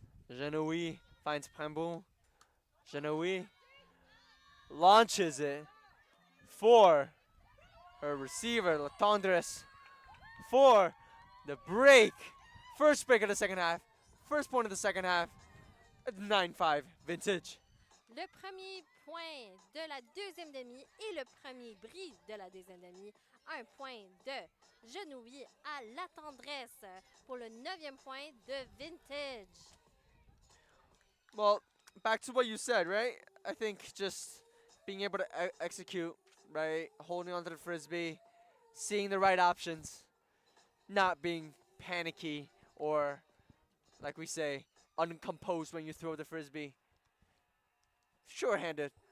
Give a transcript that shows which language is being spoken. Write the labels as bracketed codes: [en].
[en] Genoui finds Pramboul. Genoui launches it for her receiver, Latendresse, for the break. First break of the second half. First point of the second half. 9-5 Vintage. [fr] le premier point de la deuxième demi et le premier bris de la deuxième demi. Un point de Genouille à la tendresse pour le 9e point de Vintage. [en] Well, back to what you said, right? I think just being able to execute, right? Holding onto the frisbee, seeing the right options, not being panicky or, like we say, uncomposed when you throw the frisbee. Sure-handed.